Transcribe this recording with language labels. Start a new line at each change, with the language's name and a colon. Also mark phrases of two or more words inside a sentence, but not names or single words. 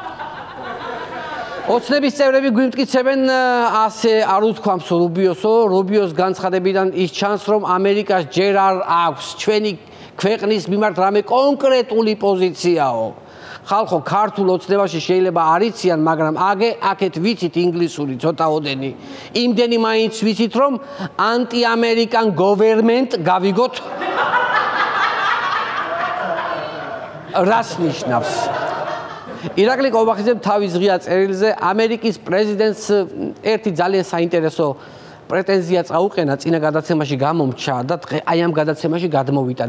Georgian: ოცნების წევრები გვიმტკიცებენ ასე არ უთქვამს რუბიოსო, რუბიოს განცხადებიდან ის ჩანს, რომ ამერიკას ჯერ არ აქვს ჩვენი ქვეყნის მიმართ რამე კონკრეტული პოზიციაო. ხალხო ქართულ ოცნებაში შეიძლება არ იციან, მაგრამ აქეთ ვიცით ინგლისური ცოტაოდენი. იმდენი მაინც ვიცით, რომ
English: anti-American government
Georgian: გავიგოთ რას ნიშნავს. ირაკლი კობახიძემ თავის ღია წერილზე ამერიკის პრეზიდენტს ერთი ძალიან საინტერესო პრეტენზია წაუყენა, წინა გადაცემაში გამომჩა და აი ამ გადაცემაში გადმოვიტანე.